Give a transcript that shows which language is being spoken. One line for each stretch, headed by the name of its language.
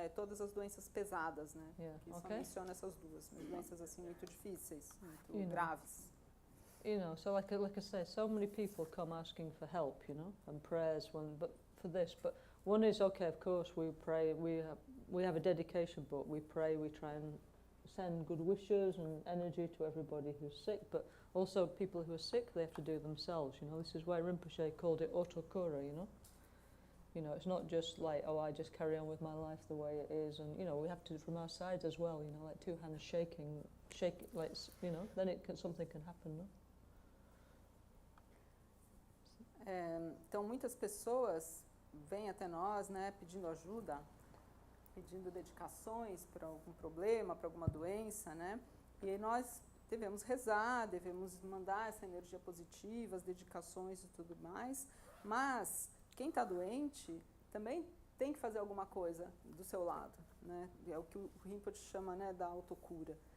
Portuguese: Todas as doenças pesadas, né?
English: Yeah.
Portuguese: Que só menciona essas duas, doenças assim muito difíceis, muito graves.
English: You know, so like I say, so many people come asking for help, you know, and prayers but for this. But one is, okay, of course, we pray, we have a dedication book, we pray, we try and send good wishes and energy to everybody who's sick, but also people who are sick, they have to do themselves, you know. This is why Rinpoche called it Autocura, you know. You know, it's not just like, oh, I just carry on with my life the way it is, and, you know, we have to, from our side as well, you know, like 2 hands shake it, like, you know, then something can happen, no?
Portuguese: Então, muitas pessoas vêm até nós, né, pedindo ajuda, pedindo dedicações para algum problema, para alguma doença, né, e aí nós devemos rezar, devemos mandar essa energia positiva, as dedicações e tudo mais, mas quem está doente também tem que fazer alguma coisa do seu lado, né, é o que o Rinpoche chama, né, da autocura.